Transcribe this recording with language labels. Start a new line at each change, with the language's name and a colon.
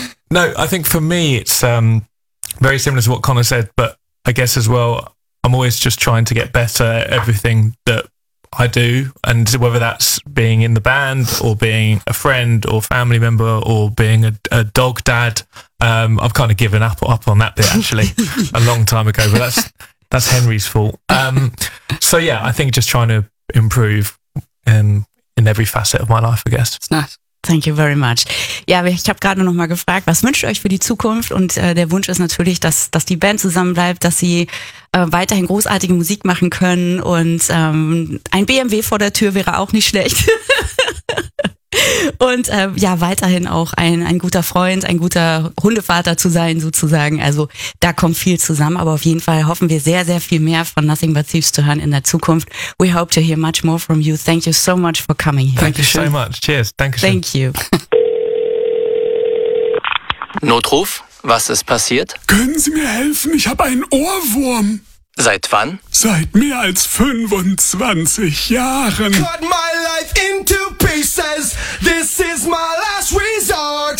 English: No, I think for me, it's very similar to what Connor said, but I guess as well, I'm always just trying to get better at everything that I do, and whether that's being in the band or being a friend or family member or being a dog dad, I've kind of given up on that bit actually a long time ago, but that's Henry's fault. So yeah, I think just trying to improve in every facet of my life, I guess. It's nice. Thank you very much.
German: Ja, ich habe gerade noch mal gefragt, was wünscht ihr euch für die Zukunft? Und der Wunsch ist natürlich, dass die Band zusammen bleibt, dass sie weiterhin großartige Musik machen können. Und ein BMW vor der Tür wäre auch nicht schlecht. Und ja, weiterhin auch ein guter Freund, ein guter Hundevater zu sein sozusagen. Also da kommt viel zusammen. Aber auf jeden Fall hoffen wir sehr, sehr viel mehr von Nothing But Thieves zu hören in der Zukunft.
English: We hope to hear much more from you. Thank you so much for coming here. Thank you so much. Cheers.
German: Dankeschön.
English: Thank you.
German: Notruf, was ist passiert? Können Sie mir helfen? Ich habe einen Ohrwurm. Seit wann? Seit mehr als 25 Jahren.
English: Cut my life into pieces. This is my last resort.